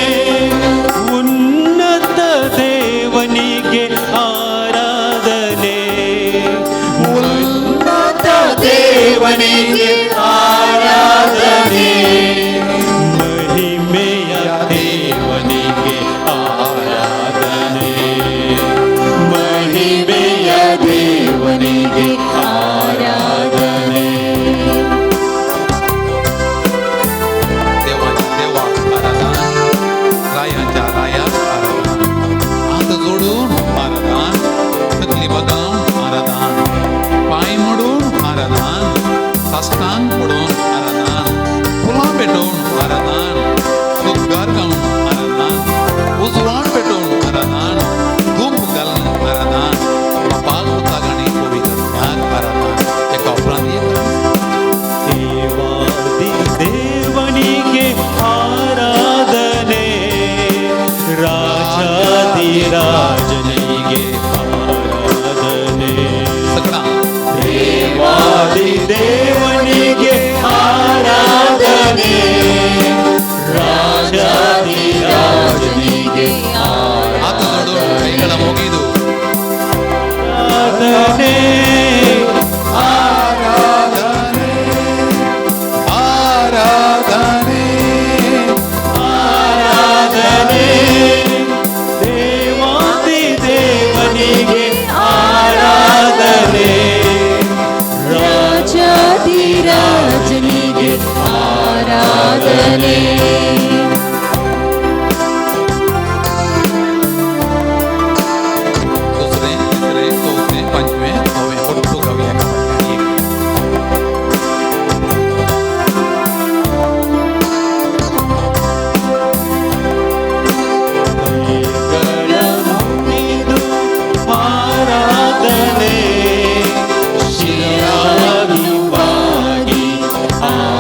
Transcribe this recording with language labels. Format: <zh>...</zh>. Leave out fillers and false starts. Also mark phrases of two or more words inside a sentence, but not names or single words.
<kn>ಉನ್ನತ ದೇವನಿಗೆ ಆರಾಧನೆ, ಉನ್ನತ ದೇವನಿಗೆ ಆರಾಧನೆ, ಮಹಿಮೆಯ ದೇವನಿಗೆ ಆರಾಧನೆ, ಮಹಿಮೆಯ ದೇವನಿಗೆ ಆರಾಧನೆ.</kn> <kok>रायाच्या रायाक आराधन, हात जोडून आराधन, तकली बगावन आराधन, पांय मोडून आराधन, साश्टांग पडून आराधन, फुलां पेटोवन आराधन, सुग्गार गावन आराधन, उजवाड पेटोवन आराधन, धूप घालून आराधन, बापाक पुताक आनी पवित्रत्याक आराधन. एका उपरांत एक</kok> <kn>ದೇವಾದಿ ದೇವನಿಗೆ ಆರಾಧನೆ, ರಾಜಾದಿ ರಾಜನಿಗೆ ಆರಾಧನೆ.</kn> <kok>सगळा</kok> <kn>ದೇವಾದಿ ದೇವನಿಗೆ ಆರಾಧನೆ, ರಾಜಾದಿ ರಾಜನಿಗೆ</kn> <kok>हात जोडून</kok> <kn>ಕೈಗಳ ಮುಗಿದು ಆರಾಧನೆ. ಆರಾಧನೆ ಆರಾಧನೆ ಆರಾಧನೆ, ದೇವಾದಿ ದೇವನಿಗೆ ಆರಾಧನೆ, ರಾಜಾಧಿರಾಜನಿಗೆ ಆರಾಧನೆ.</kn> <kok>दुसरे तिसरे चौथे पंचवे नवे उठू गावया एका वाट्यान एक.</kok> <kn>ಕೈಗಳ ಮುಗಿದು ಆರಾಧನೆ, ಶಿರಾಗಿ ಬಾಗಿ</kn>